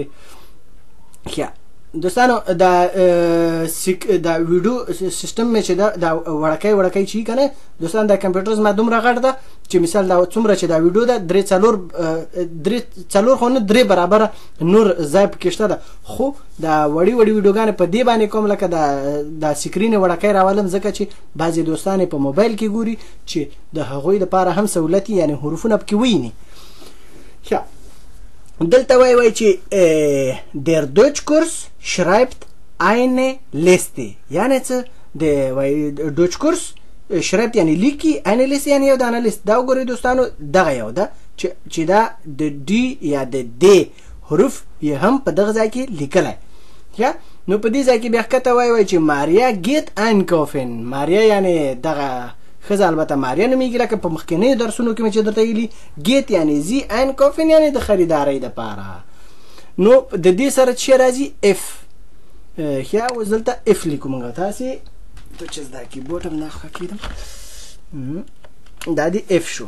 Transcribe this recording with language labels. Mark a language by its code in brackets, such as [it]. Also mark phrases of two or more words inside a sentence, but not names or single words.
[ps] ښه دوستانو دا ویډیو سیستم چې دا وړکۍ چې کنه دوستان دا کمپیوټر زما دومره غټ ده چې مثال دا څومره چې دا ویډیو ده درې څلور خو نه درې برابره نور ځای پکې شته ده، خو دا وړي ویډیوګانې په دې باندې کوم لکه دا سکرین وړکۍ راولم ځکه چې بعضې دوستان په موبایل کې ګوري چې د هغوی لپاره هم سهولت یعنی حروفونه پکې ویني. ښه دلته وایي چې [de] der Deutschkurs schreibt eine Liste. [ps] یعنی څه د [de] Deutschkurs schreibt [ps] یعنی لیکي، [de] eine Liste [ps] یعنی یو دانه لیست. دا وګورئ دوستانو دغه یو ده چې دا د D یا د D حروف یې هم په دغه ځای کې لیکلی. نو په دې ځای کې بیا ښکته وایي چې ماریا [de] geht einkaufen. [ps] ماریا یعنی دغه ښځه، البته ماریا نومیږي لکه په مخکینیو درسونو کې مې چې درته ویلي. ګیت یعنی زی einkaufen یعنی د خریدارۍ دپاره. نو د دې سره چې راځي اف. ښه اوس دلته اف لیکو موږ. تاسې ته چې زده کیبورډ هم نه ښه کېدم دا دی اف شو.